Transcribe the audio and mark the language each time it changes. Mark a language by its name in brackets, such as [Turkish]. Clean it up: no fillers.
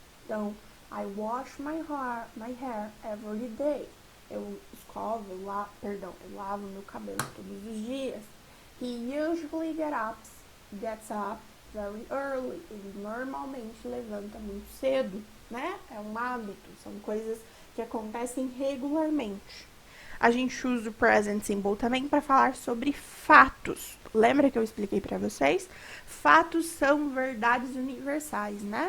[English] Então, I wash my hair every day. [Portuguese] Eu escovo, eu lavo meu cabelo todos os dias. [English] He usually gets up very early. [Portuguese] Ele normalmente levanta muito cedo, né? É um hábito, são coisas que acontecem regularmente. A gente usa o present simple também para falar sobre fatos. Lembra que eu expliquei para vocês? Fatos são verdades universais, né?